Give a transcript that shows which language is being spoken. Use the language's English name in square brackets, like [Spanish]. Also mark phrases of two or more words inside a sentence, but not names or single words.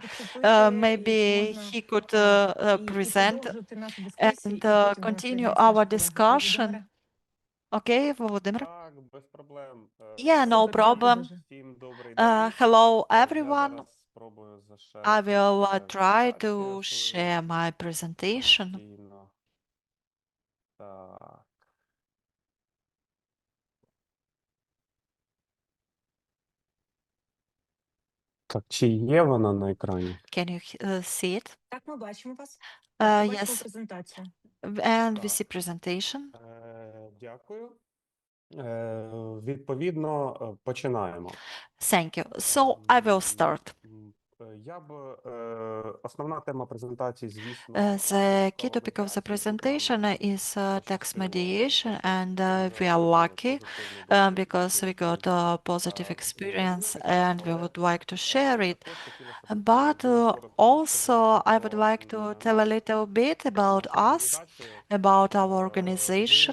[English] Maybe he could present and continue our discussion. Okay, Volodymyr? Yeah, no problem. Hello, everyone. I will try to share my presentation. [Ukrainian] Так, чи є вона на екрані? [English] Can you see it? [Ukrainian] Так, ми бачимо вас. [English] Yes, [Ukrainian] Презентацію. [English] and we see presentation. [Ukrainian] Дякую. Відповідно, починаємо. [English] Thank you. So I will start. [Ukrainian] Я б основна тема презентації, звісно, [English] The key topic of the presentation is tax mediation, and we are lucky because we got a positive experience and we would like to share it. But also, I would like to tell a little bit about us, about our organization.